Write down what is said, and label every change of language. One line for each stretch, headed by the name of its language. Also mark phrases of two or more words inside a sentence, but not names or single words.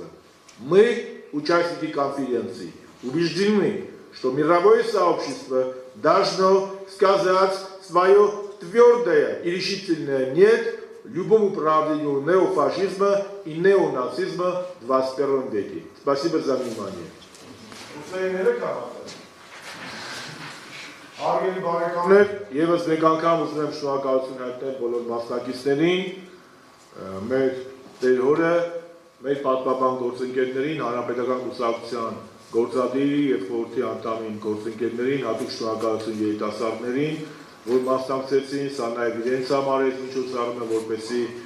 Russian: Мы, участники конференции, убеждены, что мировое сообщество должно сказать свое твердое и решительное «нет» любому проявлению неофашизма и неонацизма в 21 веке. Спасибо за внимание.
Armenian: Արգելի բարեկամներ, եւս մեկ անգամ ուզում եմ շնորհակալություն հայտնել բոլոր մասնակիցներին, մեր տերհորը, մեր պատմական գործընկերներին, հանրապետական կուսակցության գործադիրի եւ խորհրդի անդամին գործընկերներին, հատուկ շնորհակալություն երիտասարդներին, որ մասնակցեցին, սա նաեւ իրենց համար է միջոցառումը, որպեսզի